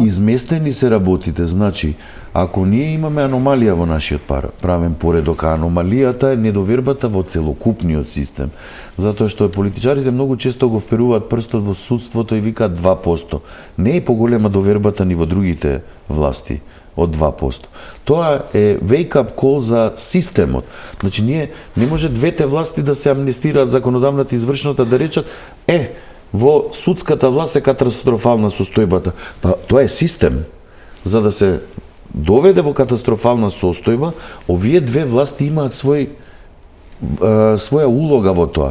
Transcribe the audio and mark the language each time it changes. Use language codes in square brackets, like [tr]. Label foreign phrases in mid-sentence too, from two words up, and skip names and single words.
[mk] Изместени се работите, значи ако ние имаме аномалија во нашиот правен поредок, а аномалијата е недовербата во целокупниот систем, затоа што политичарите многу често го вперуваат прстот во судството и викаат 2%. Не е поголема довербата ни во другите власти од 2%. Тоа е [en] wake-up call [mk] за системот. Значи, ние не може двете власти да се амнестираат, законодавната и извршната, да речат, во судската власт е катастрофална состојбата. Па, тоа е систем. За да се доведе во катастрофална состојба, овие две власти имаат своја улога во тоа.